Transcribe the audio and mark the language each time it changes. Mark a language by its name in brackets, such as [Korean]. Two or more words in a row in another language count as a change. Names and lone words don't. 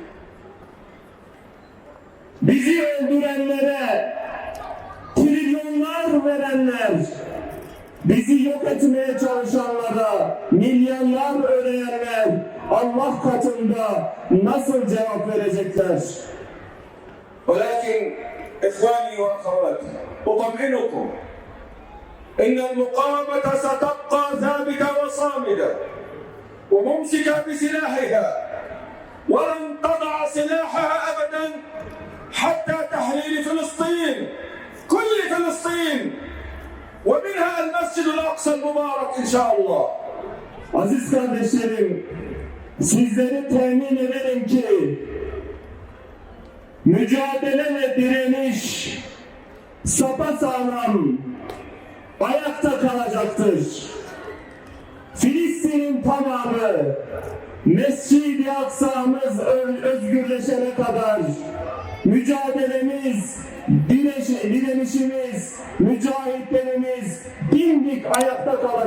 [Turkish] Bizi öldürenlere trilyonlar verenler, bizi yok etmeye çalışanlara milyarlar ödeyenler Allah katında nasıl cevap verecekler? [Arabic] ولكن إخواني وأخواتي أطمئنكم إن المقاومة ستبقى ثابتة وصامدة وممسكة بسلاحها ولن تضع سلاحها أبدا حتى تحرير فلسطين، كل فلسطين، ومنها المسجد الأقصى المبارك إن شاء الله. [Turkish] Aziz kardeşlerim, sizleri temin ederim ki mücadele ve direniş sapasağlam ayakta kalacaktır. Filistin'in tamamı, Mescid-i Aksa'mız özgürleşene kadar mücadelemiz, direnişimiz, mücahitlerimiz dimdik ayakta kalacaktır.